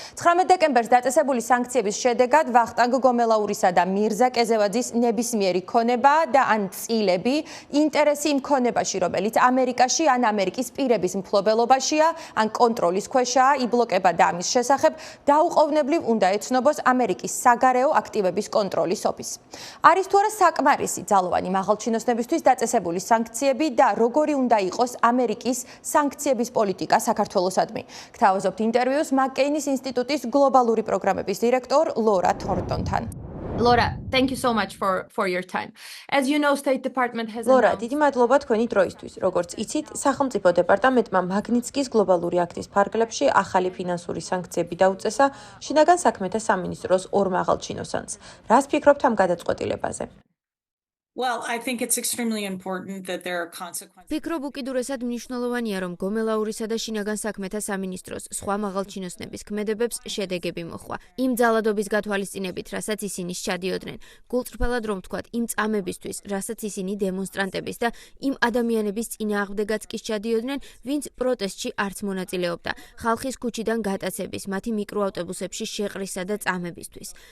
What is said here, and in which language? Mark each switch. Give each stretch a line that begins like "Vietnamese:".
Georgian: 19 დეკემბერს დაწესებული სანქციების შედეგად ვახტანგ გომელაურისა და მირზა კეზევაძის ნებისმიერი ქონება და ან წილები ინტერესი იმ ქონებაში, რომელიც ამერიკაში ან ამერიკის პირების მფლობელობაშია, ან კონტროლის ქვეშაა, იბლოკება და ამის შესახებ დაუყოვნებლივ უნდა ეცნობოს ამერიკის საგარეო აქტივების კონტროლის ოფისი. არის თუ არა საკმარისი ძალოვანი მაღალჩინოსნებისთვის დაწესებული სანქციები და როგორი უნდა იყოს ამერიკის სანქციების პოლიტიკა საქართველოსადმი? გთავაზობთ ინტერვიუს მაკკეინის ინსტიტუტის გლობალური პროგრამების დირექტორ ლორა თორნტონთან.
English: Laura, thank you so much for your time. As you know, State Department has
Georgian: Laura, დიდი მადლობა თქვენი დროისთვის. როგორც იცით, სახელმწიფო დეპარტამენტმა მაგნიტსკის გლობალური აქტის ფარგლებში ახალი ფინანსური სანქციები დაუწესა შინაგან საქმეთა სამინისტროს ორ მაღალჩინოსანს. რას ფიქრობთ ამ გადაწყვეტილებაზე?
English: Well, I think it's extremely important that there are consequences.
Georgian: ფიქრობ უკიდურესად მნიშვნელოვანია, რომ გომელაურისა და შინაგან საქმეთა სამინისტროს სხვა მაღალჩინოსნების ქმედებებს შედეგები მოხვა. იმ ძალადობის გათვალისწინებით, რასაც ისინი სჩადიოდნენ, გულწრფელად რომ ვთქვათ, იმ წამებისთვის, რასაც ისინი დემონსტრანტების და იმ ადამიანების წინააღმდეგაც კი სჩადიოდნენ, ვინც პროტესტში არც მონაწილეობდა, ხალხის ქუჩიდან გატაცების, მათი მიკროავტობუსებში შეყრისა და წამებისთვის.